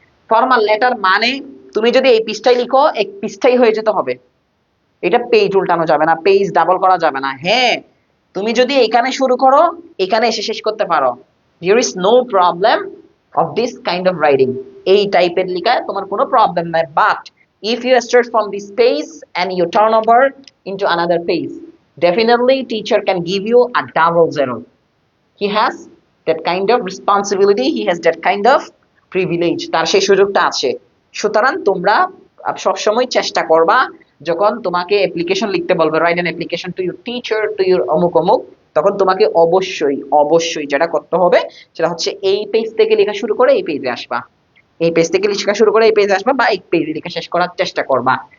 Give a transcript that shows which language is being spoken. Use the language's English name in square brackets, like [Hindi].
[Bangla] Formal letter মানে তুমি যদি এই পৃষ্ঠায় লিখো এক পৃষ্ঠাই হয়ে যেতে হবে, এটা পেজ উল্টানো যাবে না, পেজ ডাবল করা যাবে না। হ্যাঁ, তুমি যদি এখানে শুরু করো এখানে এসে শেষ করতে পারো, [English] Here is no problem of this kind of writing. [Bangla] এই টাইপের লেখায় তোমার কোনো প্রবলেম নাই। [English] But if you start from this page and you turn over into another page, definitely teacher can give you a double zero. He has that kind of responsibility, he has that kind of privilege, [Bangla] তার সেই সুযোগটা আছে। সুতরাং তোমরা সবসময় চেষ্টা করবা যখন তোমাকে অ্যাপ্লিকেশন লিখতে বলবে, [English] write an application to your teacher, [Bangla] to your অমুক অমুক, তখন তোমাকে অবশ্যই অবশ্যই যেটা করতে হবে সেটা হচ্ছে এই পেজ থেকে লেখা শুরু করে এই পেজে আসবা, এই পেজ থেকে লেখা শুরু করে এই পেজে আসবা, বা এই পেজে লেখা শেষ করার চেষ্টা করবা।